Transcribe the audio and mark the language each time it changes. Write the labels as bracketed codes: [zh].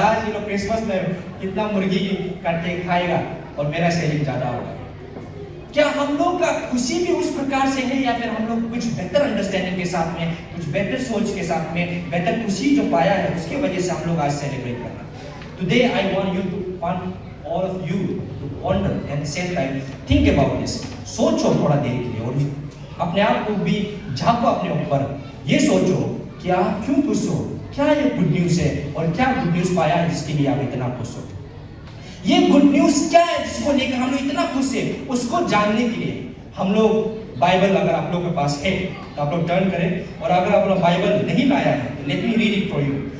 [hi] आज ये लोग क्रिसमस में कितना मुर्गी काट के खाएगा और मेरा सेलिंग ज्यादा होगा। क्या हम लोग का खुशी भी उस प्रकार से है, या फिर हम लोग कुछ बेहतर अंडरस्टैंडिंग के साथ में, कुछ बेहतर सोच के साथ में, बेहतर खुशी जो पाया है उसके वजह से हम लोग आज सेलिब्रेट करना? [en] Today I want all of you to ponder and at the same time think about this. [hi] सोचो थोड़ा देर के लिए और अपने आप को भी झांको अपने ऊपर। ये सोचो कि आप क्यों खुश हो, क्या ये गुड न्यूज है और क्या गुड न्यूज पाया है जिसके लिए आप इतना खुश हो। ये गुड न्यूज क्या है जिसको लेकर हम लोग इतना खुश है, उसको जानने के लिए हम लोग बाइबल अगर आप लोग के पास है तो आप लोग टर्न करें, और अगर आप लोग बाइबल नहीं लाया है तो [en] Let me read it for you.